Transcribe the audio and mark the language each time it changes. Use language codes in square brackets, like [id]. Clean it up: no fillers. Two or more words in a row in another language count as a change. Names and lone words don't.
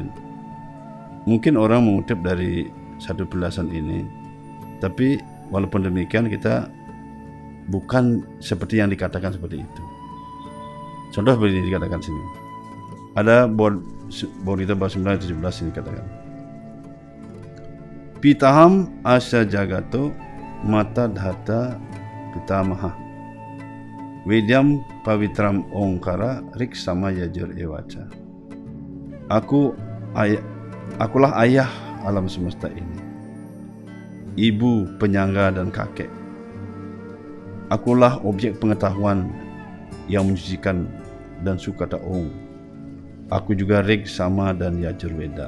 [id] Mungkin orang mengutip dari satu penjelasan ini, tapi walaupun demikian kita bukan seperti yang dikatakan seperti itu. Contoh begini dikatakan sini. Ada Bauda Gita bab 9 17 ini katakan. [sa] Pitaham asya jagato mata dhata pitamaha Vedyam pavitram ongkara rik sama yajur ewaca. [id] Akulah ayah alam semesta ini, ibu penyangga dan kakek. Akulah objek pengetahuan yang menyucikan dan sukata ong. Aku juga rik sama dan yajur weda.